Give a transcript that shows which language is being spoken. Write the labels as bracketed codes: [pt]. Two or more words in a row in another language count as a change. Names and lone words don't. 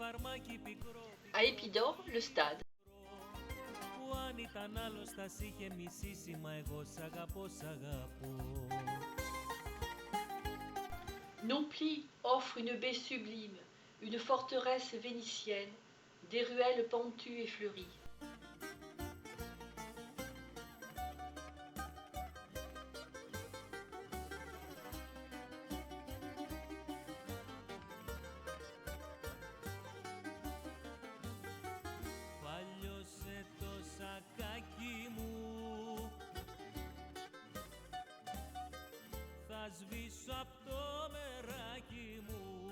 [fr] À Épidore, le stade. [el] Που αν ήταν άλλος θα σ' είχε μισήσει, μα εγώ σ' αγαπώ, σ' αγαπώ. [fr] Nauplie offre une baie sublime, une forteresse vénitienne, des ruelles pentues et fleuries. [el] Παλιώσε το σακάκι μου, θα σβήσω απ' το μεράκι μου.